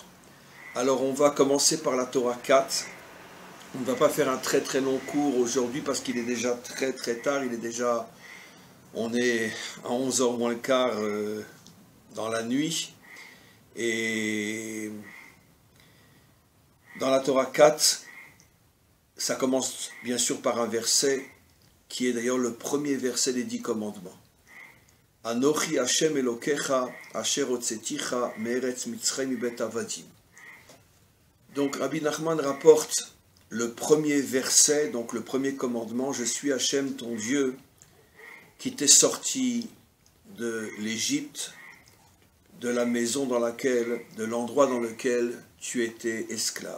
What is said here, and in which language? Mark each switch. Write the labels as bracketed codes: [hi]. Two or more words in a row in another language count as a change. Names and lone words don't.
[fr] Alors on va commencer par la Torah 4. On ne va pas faire un très très long cours aujourd'hui parce qu'il est déjà très tard, on est à 11h moins le quart dans la nuit. Et dans la Torah 4, ça commence bien sûr par un verset qui est d'ailleurs le premier verset des 10 commandements. [he] אנכי השם אלוקיך אשר הוצאתיך מארץ מצרים מבית עבדים. [fr] Donc Rabbi Nachman rapporte le premier verset, donc le premier commandement: je suis Hashem ton Dieu qui t'est sorti de l'Égypte, de la maison de l'endroit dans lequel tu étais esclave.